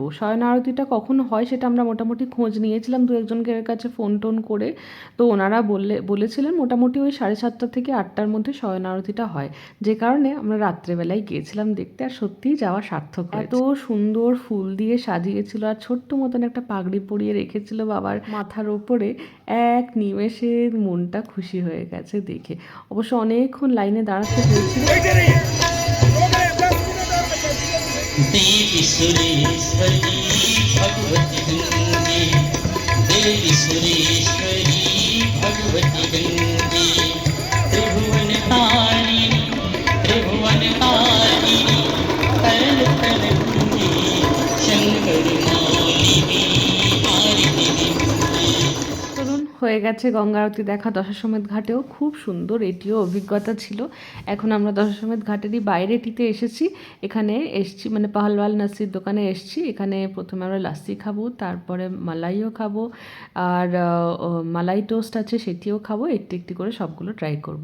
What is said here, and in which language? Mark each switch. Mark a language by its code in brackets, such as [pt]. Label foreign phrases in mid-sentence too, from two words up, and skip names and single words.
[bn] শয়ন আরতিটা কখন হয় সেটা আমরা মোটামুটি খোঁজ নিয়েছিলাম দু একজনকে কাছে ফোন টোন করে, তো ওনারা বলেছিলেন মোটামুটি ওই 7:30 থেকে 8টার মধ্যে শয়ন আরতিটা হয়, যে কারণে আমরা রাত্রেবেলায় গিয়েছিলাম দেখতে, আর সত্যিই যাওয়া সার্থক হয়। এত সুন্দর ফুল দিয়ে সাজিয়েছিল আর ছোট্ট মতন একটা পাগড়ি পরিয়ে রেখেছিল বাবার মাথার ওপরে, এক নিমেষে মনটা খুশি হয়ে গেছে দেখে। অবশ্য অনেকক্ষণ লাইনে দাঁড়াতে হয়েছিল। [sa] देवी सुरेश्वरी भगवती गंगे, देवी सुरेश्वरी भगवती गंगे, त्रिभुवन तारिणी, त्रिभुवन तारिणी, तल तल गंगे, शंकर मौलिनी हारिणी। [bn] চলুন, হয়ে গেছে গঙ্গা আরতি দেখা দশাশ্বমেধ ঘাটেও, খুব সুন্দর এটিও অভিজ্ঞতা ছিল। এখন আমরা দশাশ্বমেধ ঘাটেরই বাইরেটিতে এসেছি, এখানে এসছি মানে পাহলওয়াল নাসির দোকানে এসছি। এখানে প্রথমে আমরা লাস্সি খাবো, তারপরে মালাইও খাবো, আর মালাই টোস্ট আছে সেটিও খাবো, একটু একটু করে সবগুলো ট্রাই করব।